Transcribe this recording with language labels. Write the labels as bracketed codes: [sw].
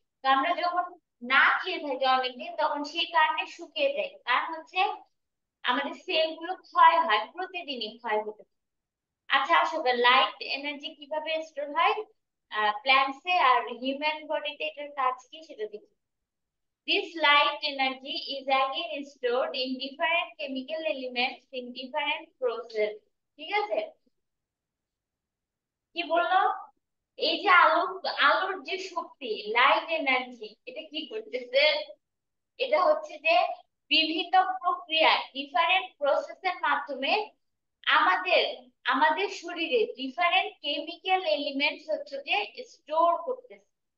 [bn] তো আমরা যখন না খেয়ে থাকি অনেকদিন তখন সেই কারণে শুকিয়ে যায়, কারণ হচ্ছে আমাদের সেল গুলো ক্ষয় হয়, প্রতিদিনই ক্ষয় হতে থাকে। আচ্ছা আসো, লাইট এনার্জি কিভাবে স্টোর হয় প্ল্যান্টসে আর হিউম্যান বডিতে, এটার কাজ কি সেটা দেখি। [en] This light energy is again stored in different chemical elements in different process. [bn] ঠিক আছে? কি বললো? এই যে আলো, আলোর যে শক্তি লাইট এনার্জি, এটা কি করতেছে? এটা হচ্ছে যে বিভিন্ন প্রক্রিয়ায় ডিফারেন্ট প্রসেসের মাধ্যমে আমাদের আমাদের শরীরে ডিফারেন্ট কেমিক্যাল এলিমেন্টস হচ্ছে যে স্টোর করতেছে।